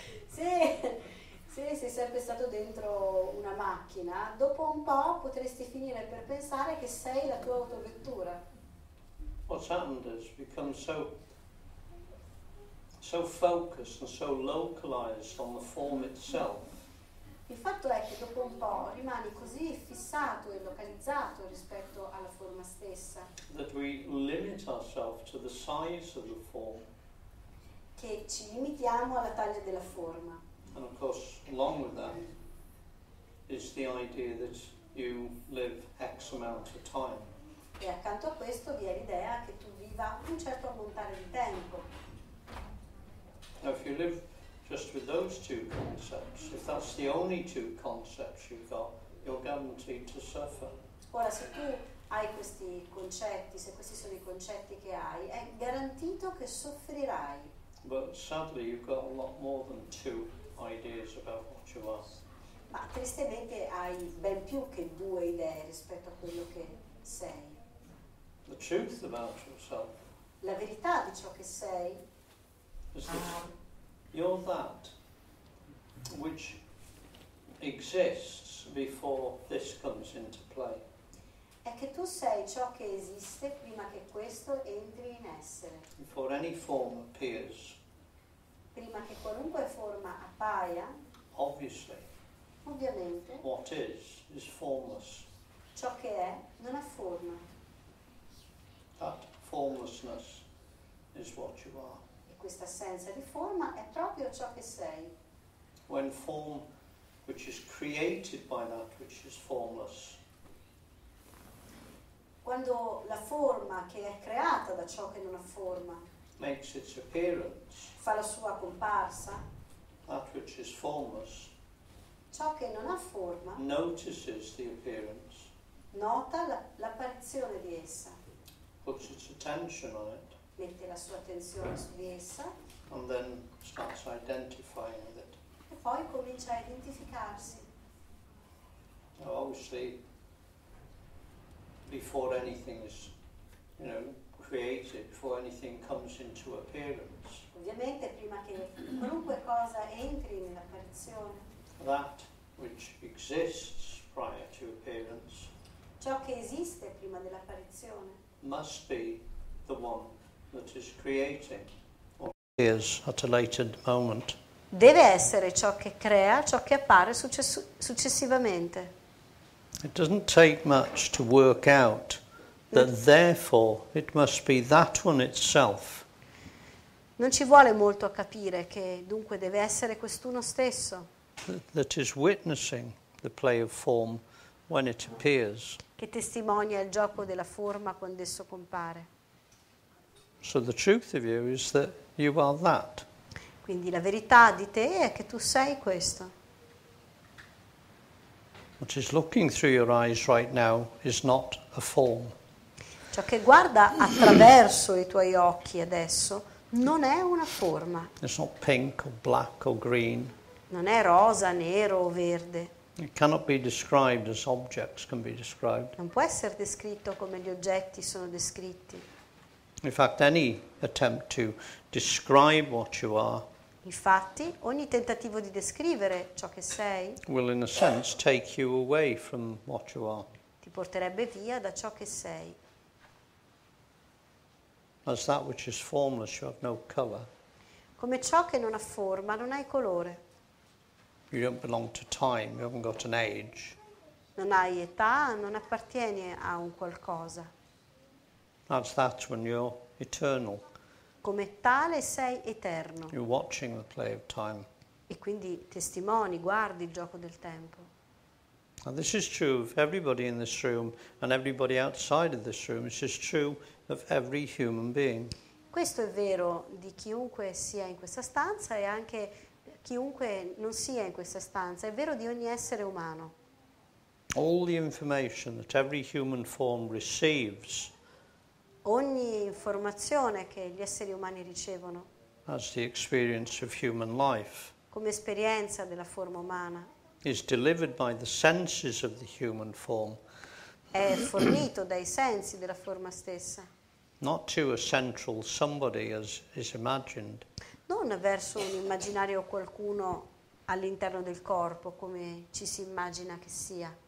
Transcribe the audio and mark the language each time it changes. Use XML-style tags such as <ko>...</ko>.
<it>Se sei sempre stato dentro una macchina, dopo un po' potresti finire per pensare che sei la tua autovettura.</it> <en>What's happened is become so focused and so localized on the form itself</en> <it>Il fatto è che dopo un po' rimani così fissato e localizzato rispetto alla forma stessa</it> <en>that we limit ourselves to the size of the form.</en> <it>che ci limitiamo alla taglia della forma.</it> <en>And of course, along with that is the idea that you live X amount of time.</en> <it>E accanto a questo vi è l'idea che tu viva un certo ammontare di tempo.</it> <en>Now, if you live just with those two concepts, if that's the only two concepts you've got, you're guaranteed to suffer.</en> <it>Ora, se tu hai questi concetti, se questi sono i concetti che hai, è garantito che soffrirai.</it> <en>But sadly, you've got a lot more than two ideas about what you are.</en> <it>Ma tristemente hai ben più che due idee rispetto a quello che sei.</it> <en>The truth about yourself</en> <it>La verità di ciò che sei</it> <en>is that you're that which exists before this comes into play.</en> <it>è che tu sei ciò che esiste prima che questo entri in essere.</it> <en>Before any form appears,</en> <it>Prima che qualunque forma appaia,</it> <en>obviously,</en> <it>ovviamente,</it> <en>what is formless.</en> <it>ciò che è non ha forma.</it> <en>That formlessness is what you are.</en> <it>E questa assenza di forma è proprio ciò che sei.</it> <en>When form, which is created by that which is formless,</en> <it>Quando la forma che è creata da ciò che non ha forma</it> <en>makes its appearance,</en> <it>fa la sua comparsa,</it> <en>that which is formless</en> <it>ciò che non ha forma</it> <en>notices the appearance,</en> <it>nota l'apparizione di essa,</it> <en>puts its attention on it,</en> <it>mette la sua attenzione su di essa</it> <en>and then starts identifying with it.</en> <it>e poi comincia a identificarsi.</it> <en>Now, obviously, before anything is, created, before anything comes into appearance,</en> <it>Ovviamente prima che qualunque cosa entri nell'apparizione,</it> <en>that which exists prior to appearance</en> <it>ciò che esiste prima dell'apparizione</it> <en>must be the one that is creating or appears at a later moment.</en> <it>deve essere ciò che crea, ciò che appare successivamente.</it> <en>It doesn't take much to work out that therefore it must be that one itself</en> <it>Non ci vuole molto a capire che dunque deve essere quest'uno stesso</it> <en>that is witnessing the play of form when it appears.</en> <it>che testimonia il gioco della forma quando esso compare.</it> <en>So the truth of you is that you are that.</en> <it>Quindi la verità di te è che tu sei questo.</it> <en>What is looking through your eyes right now is not a form.</en> <it>Ciò che guarda attraverso i tuoi occhi adesso non è una forma,</it> <en>It's not pink or black or green.</en> <it>non è rosa, nero o verde.</it> <en>It cannot be described as objects can be described.</en> <it>Non può essere descritto come gli oggetti sono descritti.</it> <en>In fact, any attempt to describe what you are</en> <it>Infatti, ogni tentativo di descrivere ciò che sei</it> <en>will, in a sense, take you away from what you are.</en> <it>ti porterebbe via da ciò che sei.</it> <en>As that which is formless, you have no colour.</en> <it>Come ciò che non ha forma, non hai colore.</it> <en>You don't belong to time, you haven't got an age.</en> <it>Non hai età, non appartieni a un qualcosa.</it> <en>That's that when you're eternal.</en> <it>Come tale sei eterno</it> <en>You're watching the play of time.</en> <it>e quindi testimoni, guardi il gioco del tempo.</it> <en>And this is true of everybody in this room and everybody outside of this room. It's just true of every human being.</en> <it>Questo è vero di chiunque sia in questa stanza e anche chiunque non sia in questa stanza. È vero di ogni essere umano.</it> <en>All the information that every human form receives</en> <it>Ogni informazione che gli esseri umani ricevono</it> <en>as the experience of human life</en> <it>come esperienza della forma umana</it> <en>is delivered by the senses of the human form,</en> <it>è fornito dai sensi della forma stessa,</it> <en>not to a central somebody as is imagined,</en> <it>non verso un immaginario qualcuno all'interno del corpo come ci si immagina che sia.</it>